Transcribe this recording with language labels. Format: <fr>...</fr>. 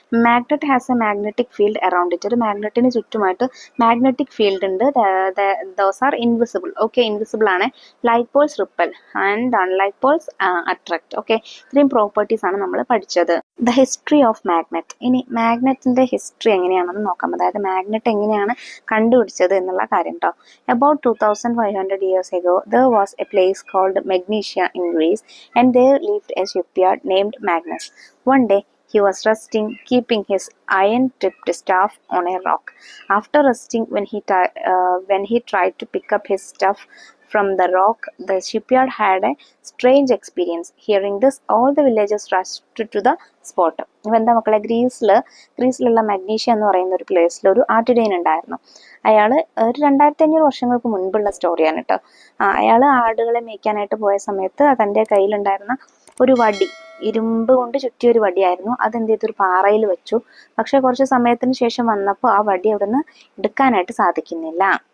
<en>Magnet has a magnetic field around it.</en> <ml>ഒരു മാഗ്നറ്റിന് ചുറ്റുമായിട്ട് magnetic field ഉണ്ട്.</ml> <en>Those are invisible. Okay, invisible ആണ്. Like poles repel and unlike poles attract.</en> <ml>Okay, ഇത്രയും properties ആണ് നമ്മൾ പഠിച്ചത്.</ml> <en>The history of magnet.</en> <ml>ഇനി മാഗ്നറ്റിന്റെ history എങ്ങനെയാണെന്ന് നോക്കാം. അതായത് മാഗ്നറ്റ് എങ്ങനെയാണ് കണ്ടുപിടിച്ചത് എന്നുള്ള കാര്യം കേട്ടോ.</ml> <en>About 2500 years ago, there was a place called Magnesia in Greece, and there lived a shipyard named Magnus. One day, he was resting, keeping his iron-tipped staff on a rock. After resting, when he tried to pick up his stuff from the rock, the shipyard had a strange experience. Hearing this, all the villagers rushed to the spot.</en> <ml>ഇപ്പം എന്താ മക്കളെ, ഗ്രീസിലുള്ള magnesia എന്ന് പറയുന്ന ഒരു പ്ലേസിൽ ഒരു ആട്ടിടയൻ ഉണ്ടായിരുന്നു. അയാൾ ഒരു 2500 വർഷങ്ങൾക്ക് മുൻപുള്ള സ്റ്റോറിയാണ് കേട്ടോ. അയാൾ ആടുകളെ മേയ്ക്കാനായിട്ട് പോയ സമയത്ത് തൻ്റെ കയ്യിലുണ്ടായിരുന്ന ഒരു വടി, ഇരുമ്പ് കൊണ്ട് ചുറ്റിയ ഒരു വടിയായിരുന്നു. അതെന്ത് ചെയ്തു, ഒരു പാറയിൽ വെച്ചു. പക്ഷെ കുറച്ച് സമയത്തിന് ശേഷം വന്നപ്പോൾ ആ വടി അവിടെ നിന്ന് എടുക്കാനായിട്ട് സാധിക്കുന്നില്ല.</ml>